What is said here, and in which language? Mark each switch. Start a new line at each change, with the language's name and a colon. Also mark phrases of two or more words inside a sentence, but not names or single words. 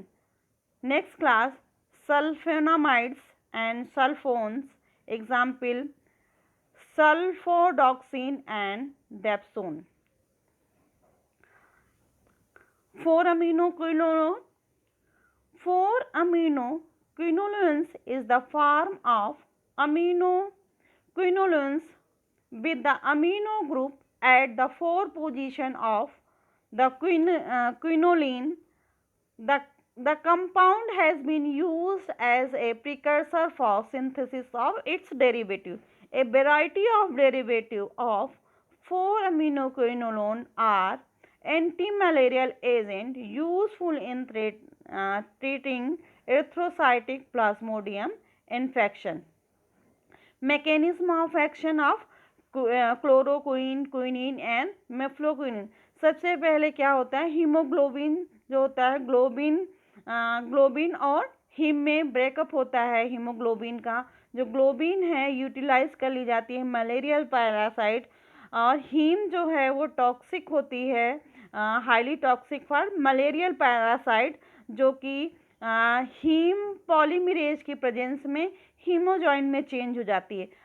English: Next class, sulfonamides and sulfones. Example sulfodoxine and dapsone. 4-aminoquinone. 4-aminoquinolines is the form of aminoquinolines with the amino group at the 4 position of the quinoline. The compound has been used as a precursor for synthesis of its derivative. A variety of derivatives of 4-aminoquinolone are antimalarial agent useful in treating erythrocytic plasmodium infection. Mechanism of action of chloroquine, quinine and mefloquinine.
Hindi: सबसे पहले क्या होता है, हीमोग्लोबिन जो होता है, ग्लोबिन और हीम में ब्रेकअप होता है. हीमोग्लोबिन का जो ग्लोबिन है यूटिलाइज कर ली जाती है
English: malarial parasite,
Hindi: और हीम जो है वो टॉक्सिक होती है,
English: highly toxic for malarial parasite,
Hindi: जो कि
English: heme polymerase
Hindi: की प्रेजेंस में हीमोजॉइन में चेंज हो जाती है.